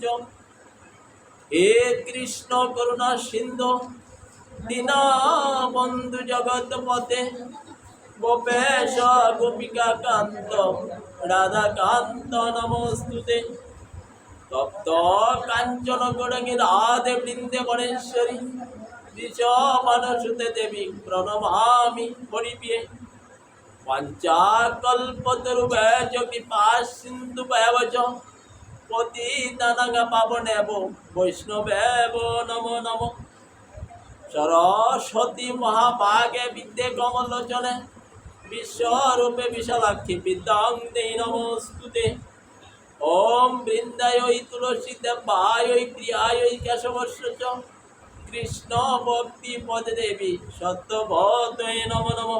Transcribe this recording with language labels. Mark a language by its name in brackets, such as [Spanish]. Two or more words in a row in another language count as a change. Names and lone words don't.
[Sanskrit] হে কৃষ্ণ করুণা সিন্ধু দীনবন্ধু জগৎপতে গোপেশ গোপিকা কান্ত রাধাকান্ত নমস্তুতে। তপ্ত কাঞ্চন গৌরাঙ্গী রাধে বৃন্দে বনেশ্বরী ঋষভানুসুতে দেবী প্রণমামি হরিপ্রিয়ে। পঞ্চাকল্পতরুভ্যশ্চ কৃপা সিন্ধুভ্যেব চ পতিতানাং পাবনেভ্যো বৈষ্ণবেভ্যো নমো নমঃ। সরস্বতী মহাভাগে বিদ্যে কমলোচনে বিশ্বরূপে বিশালাক্ষী বিদ্যাং দেহি নমস্তুতে। ওম বৃন্দায় তুলসী দেবায় প্রিয়ায় কেশবস্য চ কৃষ্ণ ভক্তি পদে দেবী সত্যবতয়ে নমো নমঃ।